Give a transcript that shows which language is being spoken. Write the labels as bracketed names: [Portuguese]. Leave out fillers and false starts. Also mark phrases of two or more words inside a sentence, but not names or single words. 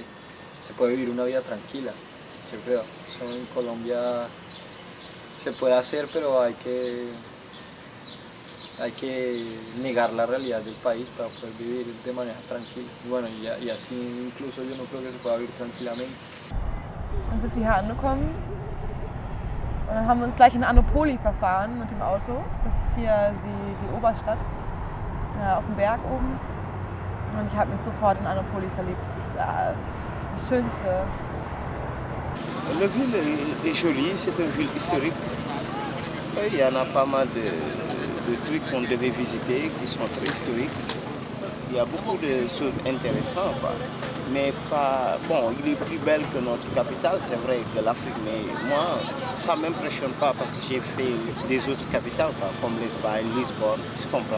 [Spanish] Se puede vivir una vida tranquila, yo creo. Eso en Colombia se puede hacer, pero hay que negar la realidad del país para poder vivir de manera tranquila. Y bueno, y así incluso yo no creo que se pueda vivir tranquilamente. [German] Dann sind wir hier angekommen und dann haben wir uns gleich in Anopoli verfahren mit dem Auto. Das ist hier die Oberstadt, auf dem Berg oben. Und ich habe mich sofort in Anopoli verliebt. Das ist das Schönste. [French] La ville est jolie, c'est une ville historique. Il y en a pas mal de trucs qu'on devait visiter qui sont très historiques. Il y a beaucoup de choses intéressantes, quoi. Mais pas. Bon, il est plus belle que notre capitale, c'est vrai, que l'Afrique, mais moi, ça ne m'impressionne pas parce que j'ai fait des autres capitales, quoi, comme l'Espagne, Lisbonne, tu comprends.